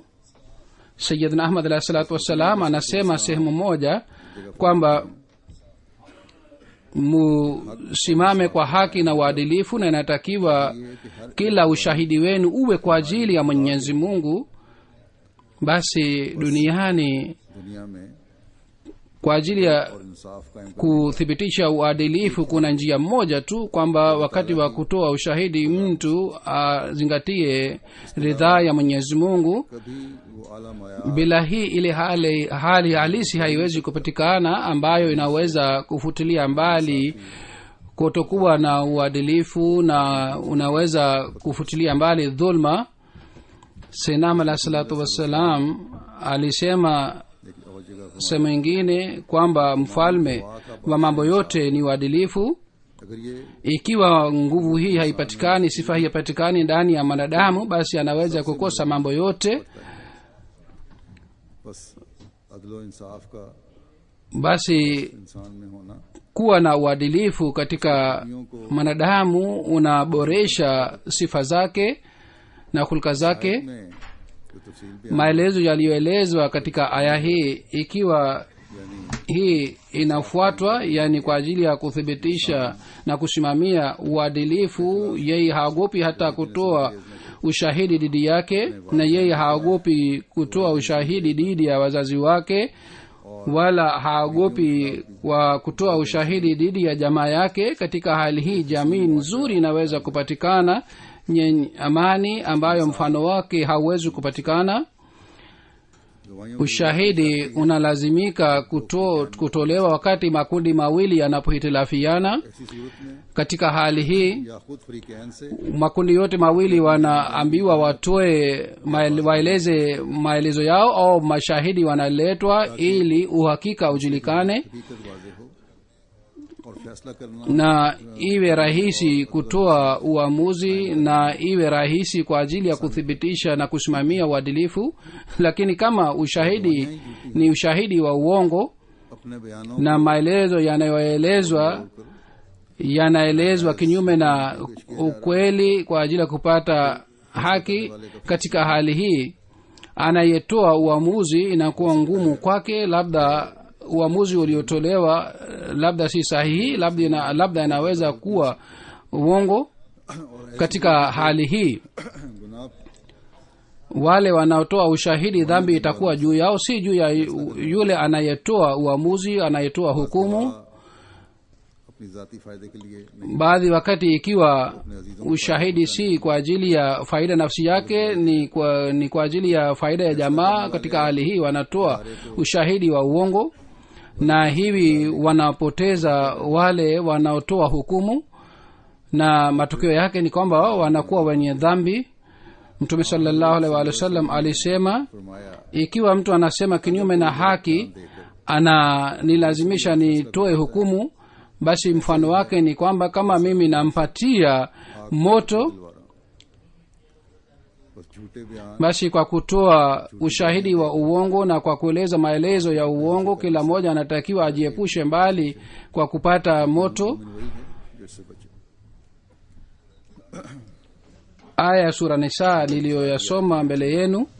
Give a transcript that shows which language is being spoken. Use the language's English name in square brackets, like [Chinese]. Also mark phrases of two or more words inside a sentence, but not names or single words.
[Swahili] Sayyidina Ahmad [Arabic] عليه الصلاة والسلام [Swahili] anasema sehemu moja kwamba musimame kwa haki na uadilifu, na inatakiwa kila ushahidi wenu uwe kwa ajili ya Mwenyezi Mungu. Basi duniani [Urdu] دنیا میں [Swahili] kwa ajili ya [Urdu] اور انصاف قائم [Swahili] kuthibitisha uadilifu kuna njia moja tu, kwamba wakati wa kutoa ushahidi mtu azingatie ridhaa ya Mwenyezi Mungu. कभी वो आला माया Bila hii ile hali halisi haiwezi kupatikana, ambayo inaweza kufutilia mbali kutokuwa na uadilifu na unaweza kufutilia mbali dhulma. Sayyidina [Arabic] عليه الصلاة والسلام [Swahili] alisema [Urdu] ایک اور جگہ [Swahili] sehemu ingine kwamba mfalme wa mambo yote ni uadilifu. [Urdu] اگر یہ [Swahili] Ikiwa nguvu hii haipatikani, sifa hii haipatikani ndani ya mwanadamu, basi anaweza kukosa mambo yote. [Urdu] بس عدل و انصاف کا [Swahili] Basi [Urdu] انسان میں ہونا [Swahili] kuwa na uadilifu katika mwanadamu unaboresha sifa zake na hulka zake. [Urdu] میں جو تفصیل بھی [Swahili] Maelezo yaliyoelezwa katika aya hii, ikiwa hii inafuatwa, yani kwa ajili ya kuthibitisha na kusimamia uadilifu, yeye haogopi hata kutoa ushahidi dhidi yake, na yeye haogopi kutoa ushahidi dhidi ya wazazi wake, wala haogopi kwa kutoa ushahidi dhidi ya jamaa yake. Katika hali hii jamii nzuri inaweza kupatikana yenye amani ambayo mfano wake hauwezi kupatikana. Ushahidi unalazimika kutolewa wakati makundi mawili yanapohitilafiana. [Urdu] ایسی صورت میں [Swahili] Katika hali hii [Urdu] یا خود فریقین سے [Swahili] makundi yote mawili wanaambiwa watoe waeleze maelezo yao, au mashahidi wanaletwa ili uhakika ujulikane [Urdu] حقیقت واضح ہو اور فیصلہ کرنا [Swahili] na iwe rahisi kutoa uamuzi na iwe rahisi kwa ajili ya kuthibitisha na kusimamia uadilifu. Lakini kama ushahidi ni ushahidi wa uongo [Urdu] اپنے بیانوں [Swahili] na maelezo yanaelezwa kinyume na ukweli kwa ajili ya kupata haki, katika hali hii anayetoa uamuzi inakuwa ngumu kwake. Labda uamuzi uliotolewa labda si sahihi, labda inaweza kuwa uongo. Katika hali hii [Urdu] गुनाह [Swahili] wale wanaotoa ushahidi, dhambi itakuwa juu yao, si juu ya yule anayetoa uamuzi, anayetoa hukumu. [Urdu] اپنی ذاتی فائدے کے لیے نہیں [Swahili] Baadhi wakati ikiwa ushahidi si kwa ajili ya faida nafsi yake, ni kwa ajili ya faida ya jamaa, katika hali hii wanatoa ushahidi wa uongo, na hivi wanapoteza wale wanaotoa hukumu, na matokeo yake ni kwamba wao wanakuwa wenye dhambi. Mtume [Arabic] صلى الله عليه وسلم [Swahili] alisema, [Urdu] फरमाया [Swahili] ikiwa mtu anasema kinyume na haki, nilazimisha nitoe hukumu, basi mfano wake ni kwamba kama mimi nampatia moto, [Urdu] بس جھوٹے بیان [Swahili] basi kwa kutoa ushahidi wa uongo na kwa kueleza maelezo ya uongo, kila mmoja anatakiwa ajiepushe mbali kwa kupata moto. [Urdu] وہی ہے جس سے بچے [Swahili] Aya ya sura Nisa niliyoyasoma mbele yenu,